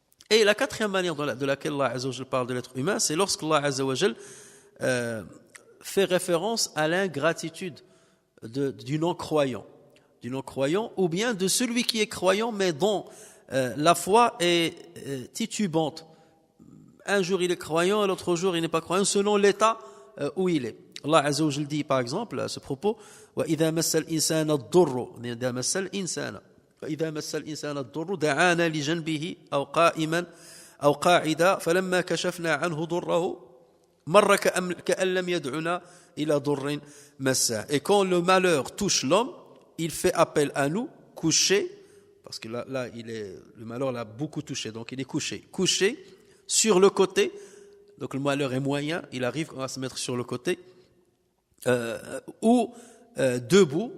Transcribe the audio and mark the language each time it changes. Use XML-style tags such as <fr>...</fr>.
<fr>Et la quatrième manière de laquelle Allah Azza wa Jalla parle de l'être humain, c'est lorsqu'Allah Azza wa Jalla fait référence à l'ingratitude du non-croyant. Du non-croyant, ou bien de celui qui est croyant, mais dont la foi est titubante. Un jour il est croyant, et l'autre jour il n'est pas croyant, selon l'état où il est. Allah Azza wa Jalla dit par exemple à ce propos:</fr> <ar>وَإِذَا مَسَّ الْإِنسَانَ الضُّرُّ إِذَا مَسَّ الْإِنسَانَ وَإِذَا مَسَّ الْإِنسَانَ الضُّرُّ دَعَانَا لِجَنْبِهِ أَوْ قَائِمًا أَوْ قَاعِدًا فَلَمَّا كَشَفْنَا عَنْهُ ضُرَّهُ مَرَّ كَأَن لَّمْ يَدْعُنَا إِلَى ضُرٍّ مَسَّهُ.</ar> <fr>Et quand le malheur touche l'homme, il fait appel à nous, couché, parce que là le malheur l'a beaucoup touché, donc il est couché sur le côté. Donc le malheur est moyen, il arrive à se mettre sur le côté, ou debout.</fr>